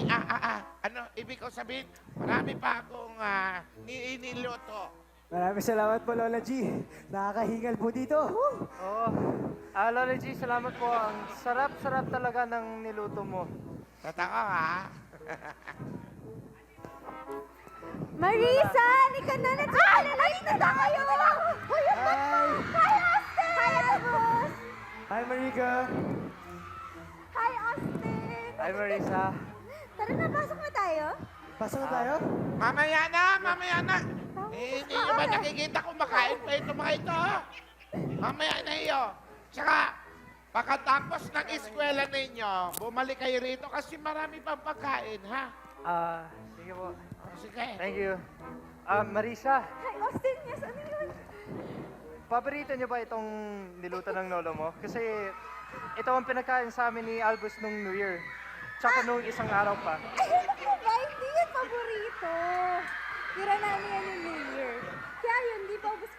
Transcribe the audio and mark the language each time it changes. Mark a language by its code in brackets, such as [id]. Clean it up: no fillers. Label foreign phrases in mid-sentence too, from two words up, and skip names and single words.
[tl] Ano, ibig ko sabihin, marami pa akong niluto. Maraming salamat po, Lola G. Nakakahingal po dito. Oo. Lola G, salamat po. Ang sarap-sarap talaga ng niluto mo. Tataka ka. Marisa, halika na. [en] Let's go! [tl] Halika na kayo! Hi! Hi, Austin! Hi, Albus! Hi, Marika. Hi, Austin! Hi, Marisa. Tara na, pasok na tayo. Pasok na tayo? Mamaya na, mamaya na. Eh, hindi nyo ba nakikita kung makain pa ito mga ito? Mamaya na iyo. Tsaka, pagkatapos ng eskwela ninyo, bumalik kayo rito kasi marami pang pagkain, ha? Sige po. Sige. [en] Thank you. Marisa, [tl] Hi, Austin. Yes, ano yun? paborito niyo ba itong niluto ng lolo mo? Kasi ito ang pinagkain sa amin ni Albus nung New Year. Tsaka nung isang araw pa. Ay, naku ba? Hindi yan paborito. Tira namin yan yung New Year. Kaya yun, di pa ubus.